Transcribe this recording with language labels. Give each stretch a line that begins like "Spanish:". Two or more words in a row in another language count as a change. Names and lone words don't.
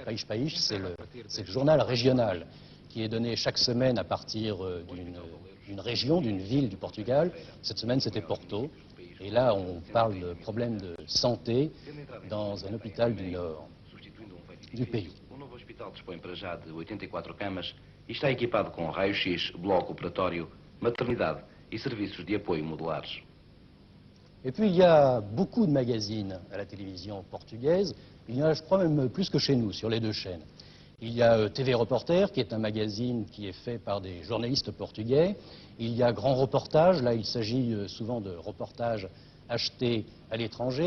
French: País País, c'est le journal régional qui est donné chaque semaine à partir d'une région, d'une ville du Portugal. Cette semaine, c'était Porto. Et là, on parle de problèmes de santé dans un hôpital du nord du pays.
Portuguese: O novo hospital dispõe para já de 84 camas e está equipado com raio-x, bloco operatório, maternidade e serviços de apoio modulares.
French: Et puis, il y a beaucoup de magazines à la télévision portugaise. Il y en a, je crois, même plus que chez nous, sur les deux chaînes. Il y a TV Reporter, qui est un magazine qui est fait par des journalistes portugais. Il y a Grand Reportage, là il s'agit souvent de reportages achetés à l'étranger.